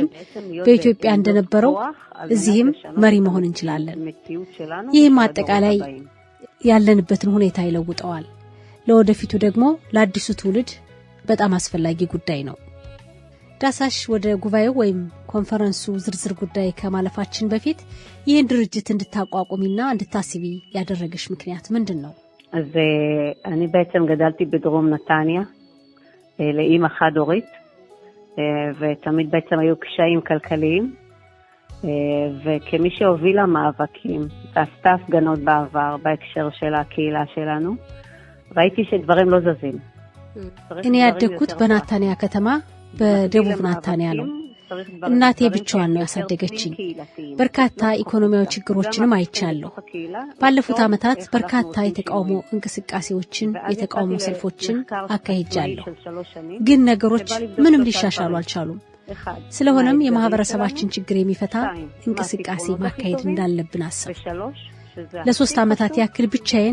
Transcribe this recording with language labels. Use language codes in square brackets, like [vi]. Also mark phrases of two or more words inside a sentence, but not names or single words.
[am] በኢትዮጵያ እንደነበረው እዚህም መሪ መሆን እንችላለን። ይህም አጠቃላይ ያለንበትን ሁኔታ ይለውጠዋል። ለወደፊቱ ደግሞ ለአዲሱ ትውልድ በጣም አስፈላጊ ጉዳይ ነው። ዳሳሽ ወደ ጉባኤው ወይም ኮንፈረንሱ ዝርዝር ጉዳይ ከማለፋችን በፊት ይህን ድርጅት እንድታቋቁሚና እንድታስቢ ያደረገሽ ምክንያት ምንድን ነው? [he] אז אני בעצם גדלתי בדרום נתניה לאמא חד-הורית, ותמיד בעצם היו קשיים כלכליים, וכמי שהובילה מאבקים ועשתה הפגנות בעבר בהקשר של הקהילה שלנו, ראיתי שדברים לא זזים. [am] እኔ ያደግኩት በናታንያ ከተማ በደቡብ ናታንያ ነው። እናቴ ብቻዋን ነው ያሳደገችኝ። በርካታ ኢኮኖሚያዊ ችግሮችንም አይቻለሁ። ባለፉት ዓመታት በርካታ የተቃውሞ እንቅስቃሴዎችን፣ የተቃውሞ ሰልፎችን አካሂጃለሁ። ግን ነገሮች ምንም ሊሻሻሉ አልቻሉም። ስለሆነም የማህበረሰባችን ችግር የሚፈታ እንቅስቃሴ ማካሄድ እንዳለብን አሰብኩ። ለ3 ዓመታት ያክል ብቻዬን